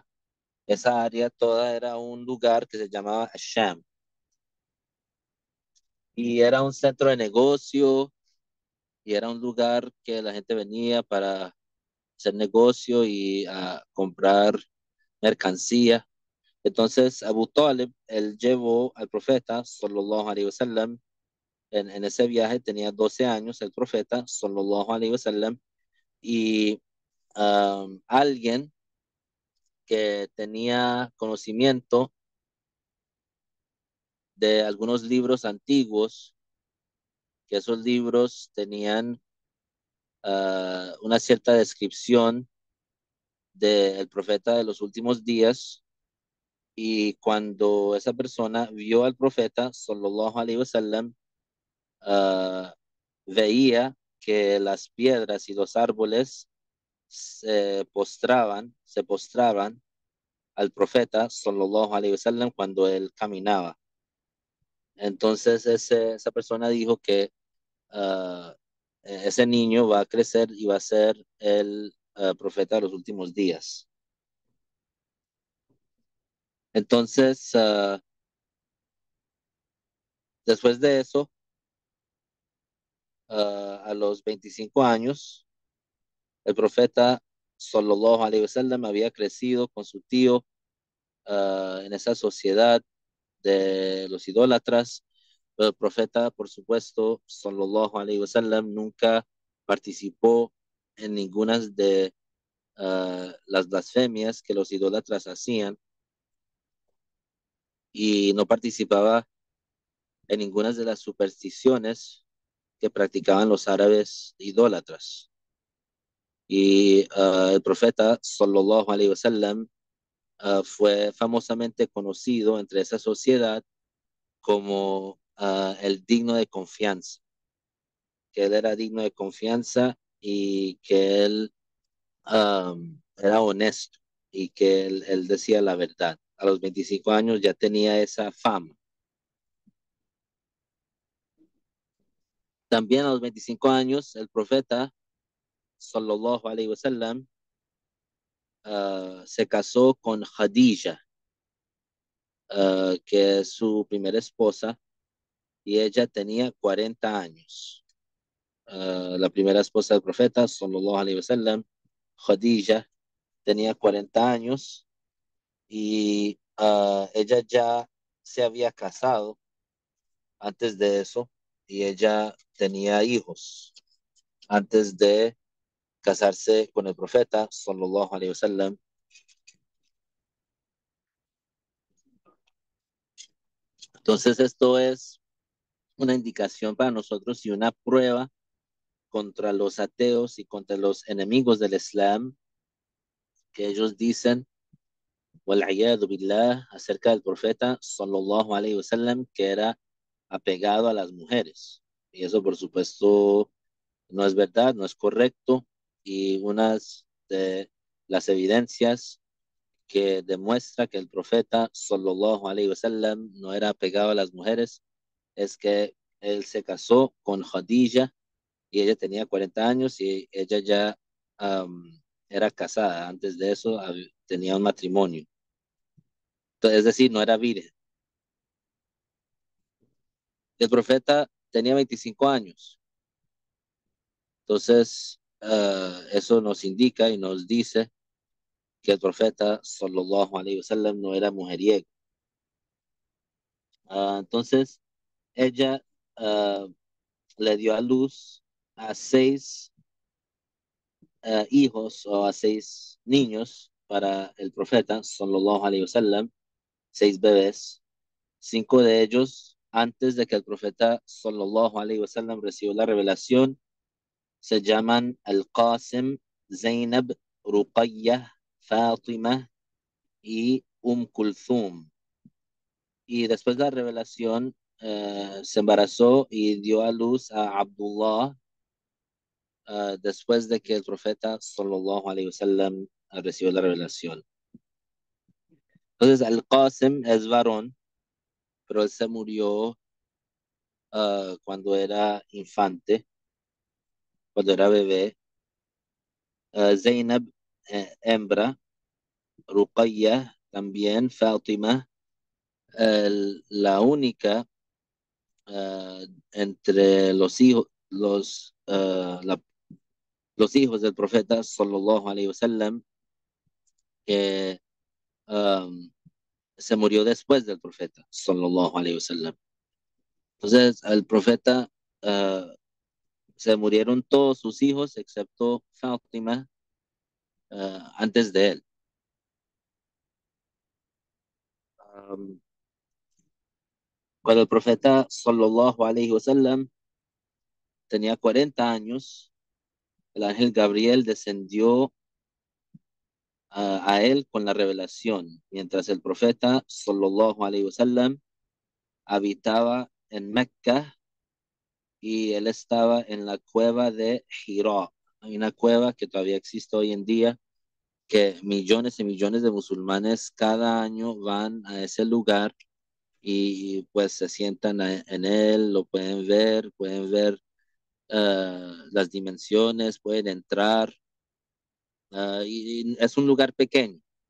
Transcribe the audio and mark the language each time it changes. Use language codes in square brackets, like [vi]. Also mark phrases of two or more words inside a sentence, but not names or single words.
[es] Esa área toda era un lugar que se llamaba Asham y era un centro de negocio y era un lugar que la gente venía para hacer negocio y a comprar mercancía. Entonces Abu Talib, él llevó al profeta, [ar] صلى الله عليه وسلم, [es] en ese viaje tenía 12 años el profeta, [ar] صلى الله عليه وسلم, [es] y alguien que tenía conocimiento de algunos libros antiguos, que esos libros tenían una cierta descripción del profeta de los últimos días, y cuando esa persona vio al profeta, [ar] صلى الله عليه وسلم, [es] uh, veía que las piedras y los árboles se postraban al profeta, [ar] صلى الله عليه وسلم, [es] cuando él caminaba. Entonces esa persona dijo que uh, ese niño va a crecer y va a ser el profeta de los últimos días. Entonces, después de eso, a los 25 años, el profeta [ar] صلى الله عليه وسلم [es] había crecido con su tío en esa sociedad de los idólatras. Pero el profeta, por supuesto, [ar] صلى الله عليه وسلم, [es] nunca participó en ninguna de las blasfemias que los idólatras hacían y no participaba en ninguna de las supersticiones que practicaban los árabes idólatras. Y el profeta, [ar] صلى الله عليه وسلم, [es] fue famosamente conocido entre esa sociedad como el digno de confianza, que él era digno de confianza y que él era honesto y que él decía la verdad. A los 25 años ya tenía esa fama. También a los 25 años, el profeta, [ar] صلى الله عليه وسلم, [es] se casó con Khadija, que es su primera esposa, y ella tenía 40 años. La primera esposa del profeta, [ar] صلى الله عليه وسلم, Khadija, [es] tenía 40 años y ella ya se había casado antes de eso y ella tenía hijos antes de casarse con el profeta, [ar] صلى الله عليه وسلم. [es] Entonces esto es una indicación para nosotros y una prueba contra los ateos y contra los enemigos del Islam que ellos dicen, [ar] والعياذ بالله, [es] acerca del profeta, [ar] صلى الله عليه وسلم, [es] que era apegado a las mujeres. Y eso, por supuesto, no es verdad, no es correcto. Y unas de las evidencias que demuestra que el profeta, [ar] صلى الله عليه وسلم, [es] no era apegado a las mujeres es que él se casó con Khadija y ella tenía 40 años y ella ya era casada. Antes de eso tenía un matrimonio. Entonces, es decir, no era virgen. El profeta tenía 25 años. Entonces, eso nos indica y nos dice que el profeta, [ar] صلى الله عليه وسلم, [es] no era mujeriego. Entonces, ella le dio a luz a 6 hijos o a 6 niños para el profeta, [ar] صلى الله عليه وسلم, [es] 6 bebés, 5 de ellos antes de que el profeta, [ar] صلى الله عليه وسلم, [es] recibió la revelación, se llaman Al-Qasim, Zainab, Ruqayyah, Fátima y Kulthum. Y después de la revelación, se embarazó y dio a luz a Abdullah, después de que el profeta [ar] صلى الله عليه وسلم [es] recibió la revelación. Entonces, Al-Qasim es varón, pero él se murió cuando era infante, cuando era bebé. Zainab, hembra, Ruqayya también, Fátima, la única entre los hijos del profeta [ar] صلى الله عليه وسلم [es] que um, se murió después del profeta [ar] صلى الله عليه وسلم. [es] Entonces, el profeta se murieron todos sus hijos excepto Fátima antes de él. Um, Cuando el profeta [ar] صلى الله عليه وسلم [es] tenía 40 años, el ángel Gabriel descendió a él con la revelación, mientras el profeta [ar] صلى الله عليه وسلم [es] habitaba en Mecca y él estaba en la cueva de Hira. Hay una cueva que todavía existe hoy en día, que millones y millones de musulmanes cada año van a ese lugar y pues se sientan en él, lo pueden ver las dimensiones, pueden entrar y es un lugar pequeño.